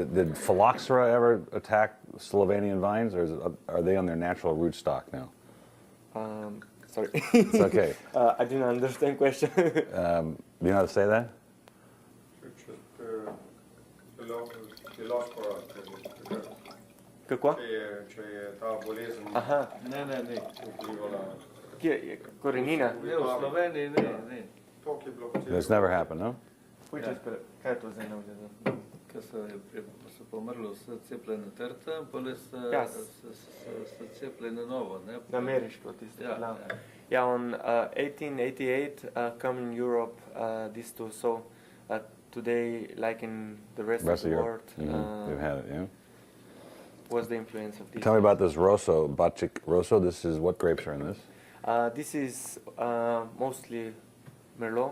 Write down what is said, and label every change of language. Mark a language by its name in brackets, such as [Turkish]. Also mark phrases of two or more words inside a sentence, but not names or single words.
[English] Did phylloxera ever attack Slovenian vines, or are they on their natural rootstock now? Sorry. It's okay. I didn't understand question. Do you know how to say that? [Bulgarian] Какво? [Slovenian] Če je ta bolezen Aha, Ne. vplivala. kje je korenina? Ne, v Sloveniji ne. To, ki je bilo [English] It's never happened, no? [Slovenian] Kaj je to za eno? Ker so pomrli vse cepljene trte, pole Ja. so cepljene novo. Ne? Ameriško, tisto. Ja, glavno. ja. [English] Yeah, on 1888 come in Europe these two. So today, like in the rest of the Europe. world, They've had it, yeah. was the influence of this. Tell me about this Rosso, Batic Rosso. This is, what grapes are in this? This is mostly Merlot,